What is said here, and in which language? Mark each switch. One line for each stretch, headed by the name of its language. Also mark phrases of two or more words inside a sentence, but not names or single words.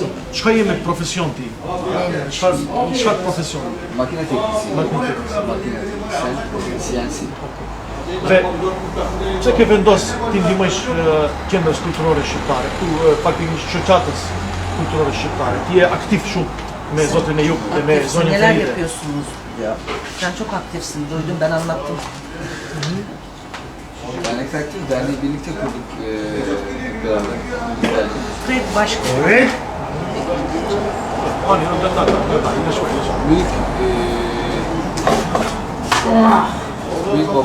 Albanian: Çka je me profesion ti? Çfarë profesion?
Turkish: Makine teknisi. CNC.
Albanian: Dhe pse ke vendos ti ndihmosh qendrës kulturore shqiptare, këtu faktikisht shoqatës kulturore shqiptare. Ti je aktiv shumë me Zotrin e Jug dhe me zonjën
Turkish: Neler Feride. yapıyorsunuz? Ya. Sen çok aktifsin, duydum, ben anlattım. Dernek Takdir Derneği birlikte kurduk hep beraber. Kred başka. Evet. Büyük baba